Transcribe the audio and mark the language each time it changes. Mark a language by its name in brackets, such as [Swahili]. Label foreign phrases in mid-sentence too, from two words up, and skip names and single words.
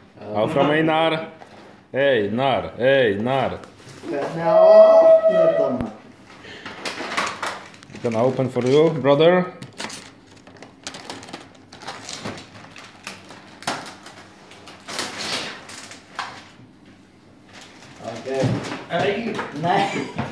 [Icelandic] Áfram Einar. Einar, Einar. Hvernig á að opna þetta maður? [English] I'm gonna open for you, brother. [Icelandic] Okej. Nei.